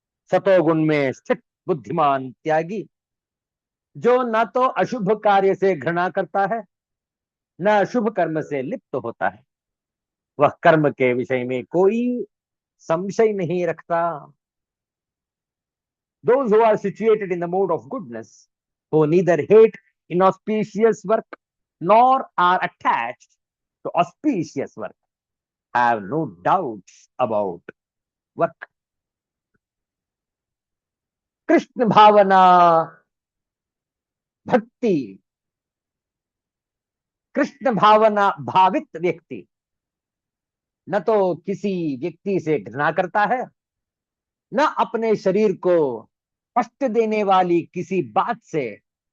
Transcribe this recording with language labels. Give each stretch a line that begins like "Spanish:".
Hindi: सतोगुण में स्थित बुद्धिमान त्यागी जो न तो अशुभ कार्य से घृणा करता है न शुभ कर्म से लिप्त होता है, वह कर्म के विषय में कोई संशय नहीं रखता.
English: Those who are situated in the mode of goodness, who neither hate inauspicious work nor are attached to auspicious work, have no doubts about work.
Hindi: Krishna भावना भक्ति, कृष्ण भावना भावित व्यक्ति न तो किसी व्यक्ति से घृणा करता है न अपने शरीर को कष्ट देने वाली किसी बात से.